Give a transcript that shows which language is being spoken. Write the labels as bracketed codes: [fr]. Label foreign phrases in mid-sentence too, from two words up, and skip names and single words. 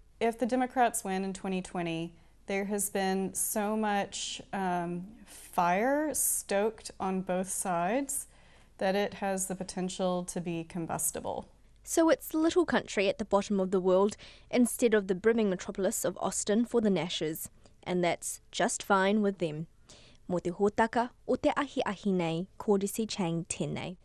[en] If the Democrats win in 2020, there has been so much fire stoked on both sides that it has the potential to be combustible. So it's little country at the bottom of the world instead of the brimming metropolis of Austin for the Nashes. And that's just fine with them. [mi] Mo te hōtaka o te ahi nei, Kōrisi Chang tēnei.